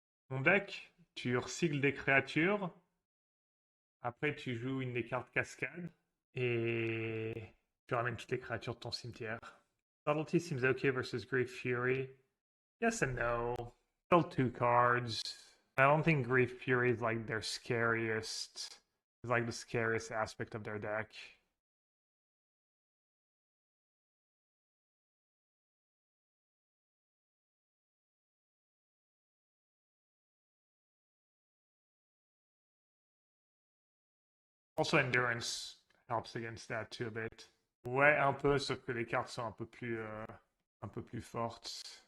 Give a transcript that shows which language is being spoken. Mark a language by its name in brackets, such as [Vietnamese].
[French] Mon deck, tu recycles des créatures. Après, tu joues une des cartes cascade. Et tu ramènes toutes les créatures de ton cimetière. [English] Subtlety seems okay versus Grief Fury. Yes and no. Still 2 cards. I don't think Grief Fury is like their scariest. It's like the scariest aspect of their deck. Also, Endurance helps against that too a bit. [French] Ouais, un peu, sauf que les cartes sont un peu plus fortes.